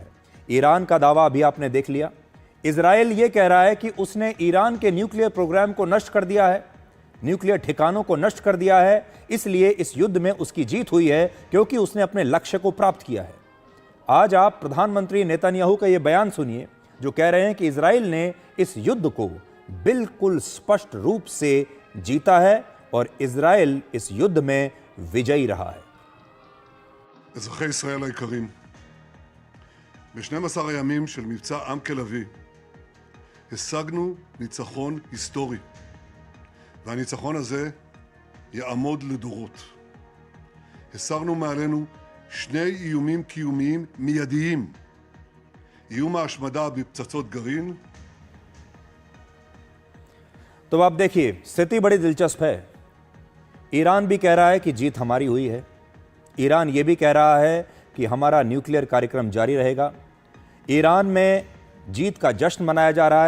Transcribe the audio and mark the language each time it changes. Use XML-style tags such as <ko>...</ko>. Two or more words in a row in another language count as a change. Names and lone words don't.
<hi>ईरान का दावा अभी आपने देख लिया। इजराइल यह कह रहा है कि उसने ईरान के न्यूक्लियर प्रोग्राम को नष्ट कर दिया है, न्यूक्लियर ठिकानों को नष्ट कर दिया है, इसलिए इस युद्ध में उसकी जीत हुई है क्योंकि उसने अपने लक्ष्य को प्राप्त किया है। आज आप प्रधानमंत्री नेतन्याहू का यह बयान सुनिए जो कह रहे हैं कि इजराइल ने इस युद्ध को बिल्कुल स्पष्ट रूप से जीता है और इजराइल इस युद्ध में विजयी रहा है।</hi> <he>אזרחי ישראל היקרים, ב-12 הימים של מבצע עם כלביא השגנו ניצחון היסטורי, והניצחון הזה יעמוד לדורות. הסרנו מעלינו שני איומים קיומיים מיידיים, איום ההשמדה בפצצות גרעין।</he> <hi>तो आप देखिए, स्थिति बड़ी दिलचस्प है। ईरान भी कह रहा है कि जीत हमारी हुई है, ईरान ये भी कह रहा है कि हमारा न्यूक्लियर कार्यक्रम जारी रहेगा। ईरान में जीत का जश्न मनाया जा रहा है।</hi>